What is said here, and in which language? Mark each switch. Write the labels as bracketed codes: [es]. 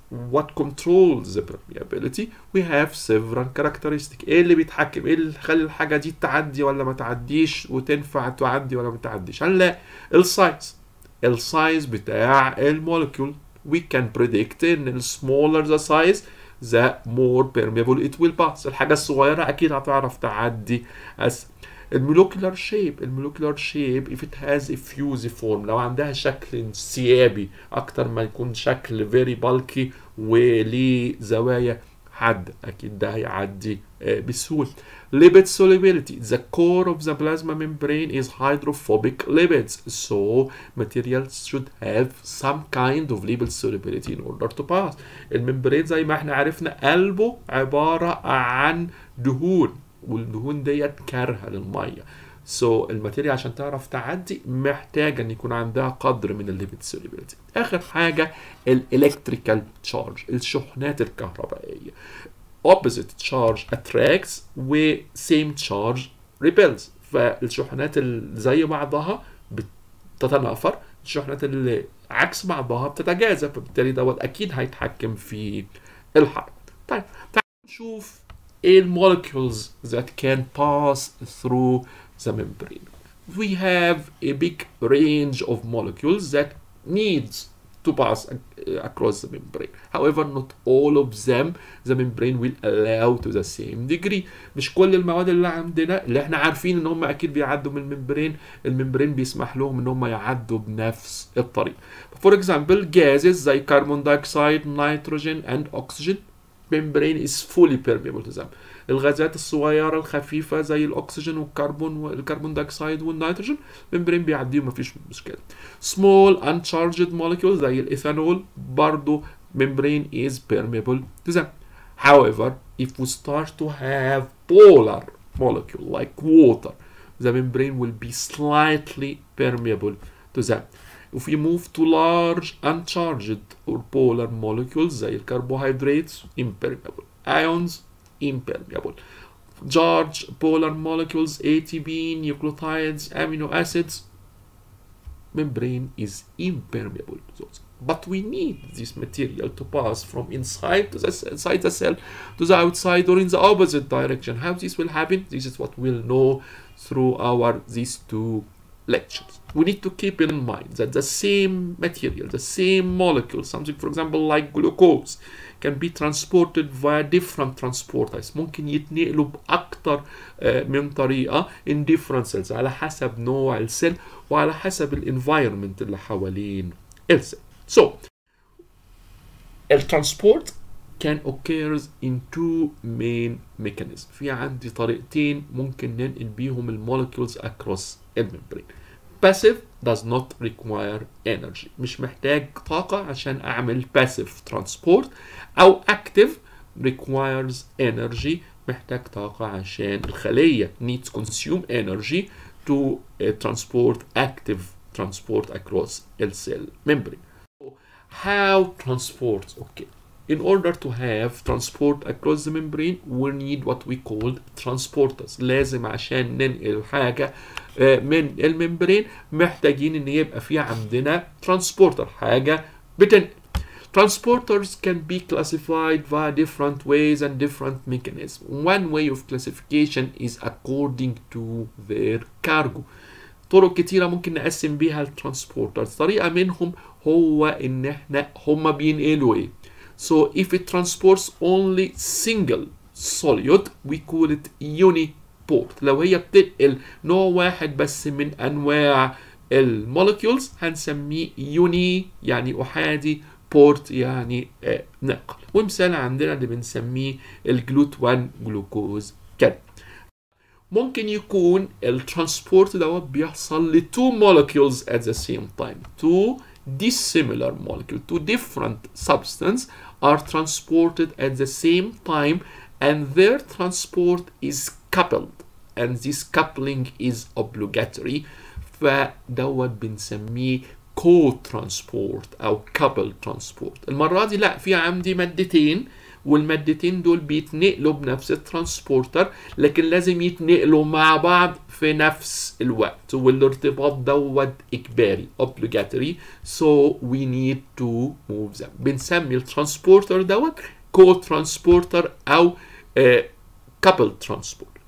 [en] What controls the permeability? We have several characteristics. [ar] ايه اللي بيتحكم؟ ايه اللي يخلي الحاجة دي تعدي ولا ما تعديش وتنفع تعدي ولا ما تعديش؟ هنلاقي السايز بتاع المولكيول. [en] We can predict ان smaller the size the more permeable it will pass. [ar] الحاجة الصغيرة أكيد هتعرف تعدي أسهل. المولكيولار shape [en] if it has a fusiform، [ar] لو عندها شكل انسيابي أكتر ما يكون شكل [en] very bulky [ar] وليه زوايا حادة، أكيد ده هيعدي بسهولة. [en] Lipid solubility. The core of the plasma membrane is hydrophobic lipids, so materials should have some kind of lipid solubility in order to pass. [ar] الممبرين زي ما احنا عرفنا قلبه عبارة عن دهون، والدهون ديت كارهة للمية. So الماتيريال عشان تعرف تعدي محتاجة ان يكون عندها قدر من الليبيد سوليبيليتي. اخر حاجة الالكتريكال تشارج، الشحنات الكهربائية. [en] opposite charge attracts و same charge repels. [ar] فالشحنات اللي زي بعضها بتتنافر، الشحنات اللي عكس بعضها بتتجاذب، فبالتالي دوت اكيد هيتحكم في الحركة. طيب تعالوا نشوف ايه المولكيولز [en] that can pass through the membrane. We have a big range of molecules that needs to pass across the membrane. However, not all of them the membrane will allow to the same degree. [ar] مش كل المواد اللي عندنا اللي احنا عارفين ان هم اكيد بيعدوا من الممبرين بيسمح لهم ان هم يعدوا بنفس الطريقة. [en] For example, gases زي carbon dioxide, nitrogen and oxygen, membrane is fully permeable to them. [ar] الغازات الصغيرة الخفيفة زي الأكسجين والكربون دايوكسيد والنيتروجين ممبرين بيعديهم مفيش مشكلة. [en] Small uncharged molecules [ar] زي الإيثانول برضو [en] membrane is permeable to them. However, if we start to have polar molecule like water, the membrane will be slightly permeable to them. if we move to large uncharged or polar molecules [ar] زي الكربوهيدرات [en] impermeable, ions impermeable, charged polar molecules ATP, nucleotides, amino acids, membrane is impermeable to those. But we need this material to pass from inside the cell to the outside or in the opposite direction. How this will happen? This is what we'll know through these two lectures. We need to keep in mind that the same material, the same molecule, something for example like glucose, can be transported via different transporters. [ar] ممكن يتنقلوا بأكتر من طريقة [en] in different cells [ar] على حسب نوع السيل وعلى حسب الانفايرمنت اللي حوالين السيل. [en] So, الترانسبورت can occur in two main mechanisms. [ar] في عندي طريقتين ممكن ننقل بيهم المولكيولز across الممبرين. [en] Passive does not require energy. [ar] مش محتاج طاقة عشان أعمل passive transport. أو active requires energy. محتاج طاقة عشان الخلية [en] needs consume energy to transport active transport across the cell membrane. How transport? Okay. In order to have transport across the membrane, we need what we call transporters. [ar] لازم عشان ننقل حاجة من الممبرين محتاجين ان يبقى في عندنا transporter، حاجة بتنقل. [en] Transporters can be classified via different ways and different mechanisms. One way of classification is according to their cargo. [ar] طرق كتيرة ممكن نقسم بيها الترانسبورترز. طريقة منهم هو ان احنا هما بينقلوا ايه. [en] So if it transports only single solid we call it uniport. [ar] لو هي بتنقل نوع واحد بس من انواع المولكيولز هنسميه يوني يعني احادي، بورت يعني نقل. ومثال عندنا اللي بنسميه الجلوت 1 جلوكوز كده. ممكن يكون الترانسبورت دوت بيحصل ل [en] two molecules at the same time. Two dissimilar molecules, two different substances are transported at the same time and their transport is coupled and this coupling is obligatory. [ar] فدوت بنسميه co-transport أو coupled transport. المرة دي لا، في عندي مادتين والمادتين دول بيتنقلوا بنفس الترانسبورتر لكن لازم يتنقلوا مع بعض في نفس الوقت والارتباط دوت إجباري obligatory. [en] So we need to move them. [ar] بنسمي الترانسبورتر دوت [en] co-transporter أو coupled transport.